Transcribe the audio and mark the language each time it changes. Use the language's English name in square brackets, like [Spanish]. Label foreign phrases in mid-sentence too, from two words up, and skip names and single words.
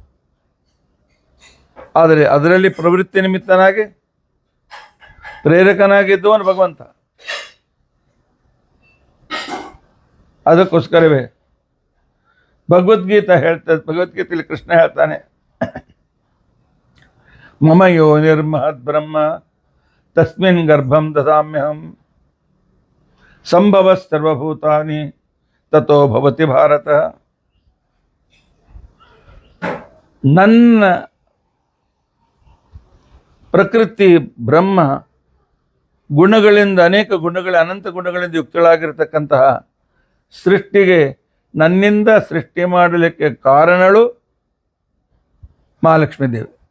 [Kannada] ಆದರೆ ಅದರಲ್ಲಿ ಪ್ರವೃತ್ತಿ ನಿಮಿತ್ತನಾಗಿ ಪ್ರೇರಕನಾಗಿದ್ದವನು ಭಗವಂತ. ಅದಕ್ಕೋಸ್ಕರವೇ ಭಗವದ್ಗೀತೆಯಲ್ಲಿ ಕೃಷ್ಣ ಹೇಳ್ತಾನೆ, [Sanskrit] ಮಮ ಯೋ ನಿರ್ಮಹದ್ ಬ್ರಹ್ಮ ತಸ್ಮಿನ್ ಗರ್ಭಂ ದದಾಮ್ಯಹಂ ಸಂಭವ ಸರ್ವಭೂತಾನಿ ತಥೋ ಭವತಿ ಭಾರತ. [Kannada] ನನ್ನ ಪ್ರಕೃತಿ ಬ್ರಹ್ಮ ಗುಣಗಳಿಂದ, ಅನೇಕ ಅನಂತ ಗುಣಗಳಿಂದ ಯುಕ್ತಳಾಗಿರ್ತಕ್ಕಂತಹ ಸೃಷ್ಟಿಗೆ ನನ್ನಿಂದ ಸೃಷ್ಟಿ ಮಾಡಲಿಕ್ಕೆ ಕಾರಣಳು ಮಹಾಲಕ್ಷ್ಮೀ ದೇವಿ.